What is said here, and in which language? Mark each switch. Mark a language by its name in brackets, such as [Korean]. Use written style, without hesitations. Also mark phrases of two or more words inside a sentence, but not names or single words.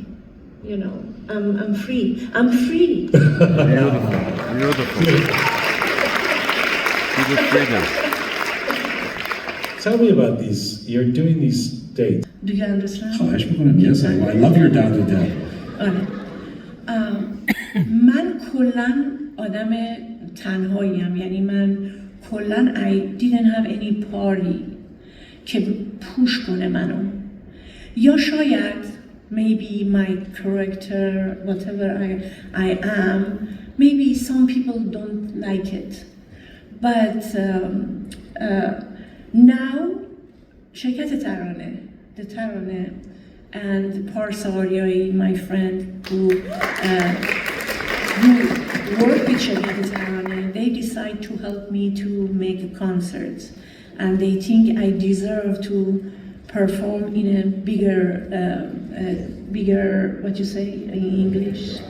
[English] I'm free. I'm free. Beautiful. Freedom. Tell me about these. You're doing these dates. Do you understand? Yes, I love your dad to death. [Persian] من کلاً آدم تنهاییم. یعنی من کلاً [English] I didn't have any party [Persian] که پوش کنه منو. یا شاید [English] maybe my character, whatever I am, maybe some people don't like it. But now شرکت the Tarane and Parsariai, my friend who work with شرکت Tarane, they decide to help me to make a concert, and they think I deserve to perform in a bigger what you say in English?